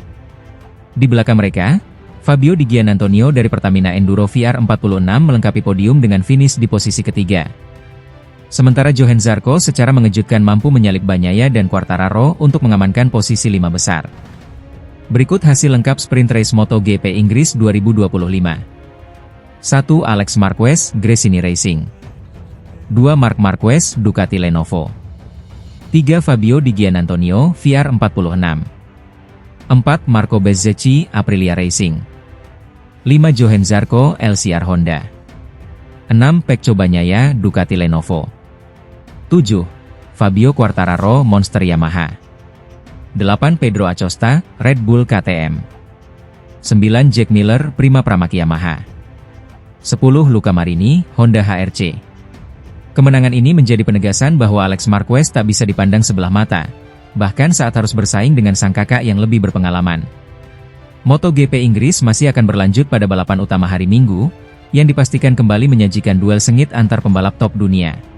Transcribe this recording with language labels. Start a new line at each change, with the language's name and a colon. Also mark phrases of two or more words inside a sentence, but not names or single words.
Indonesian: Di belakang mereka, Fabio Di Giannantonio dari Pertamina Enduro VR46 melengkapi podium dengan finish di posisi ketiga. Sementara Johann Zarco secara mengejutkan mampu menyalip Bagnaia dan Quartararo untuk mengamankan posisi 5 besar. Berikut hasil lengkap
English: sprint race
Indonesian: MotoGP Inggris 2025. 1. Alex Marquez, Gresini Racing. 2. Marc Marquez, Ducati Lenovo. 3. Fabio Di Giannantonio, VR46. 4. Marco Bezzecchi, Aprilia Racing. 5. Johann Zarco, LCR Honda. 6. Pecco Bagnaia, Ducati Lenovo. 7. Fabio Quartararo, Monster Yamaha. 8. Pedro Acosta, Red Bull KTM. 9. Jack Miller, Prima Pramac Yamaha. 10. Luca Marini, Honda HRC. Kemenangan ini menjadi penegasan bahwa Alex Marquez tak bisa dipandang sebelah mata, bahkan saat harus bersaing dengan sang kakak yang lebih berpengalaman. MotoGP Inggris masih akan berlanjut pada balapan utama hari Minggu, yang dipastikan kembali menyajikan duel sengit antar pembalap top dunia.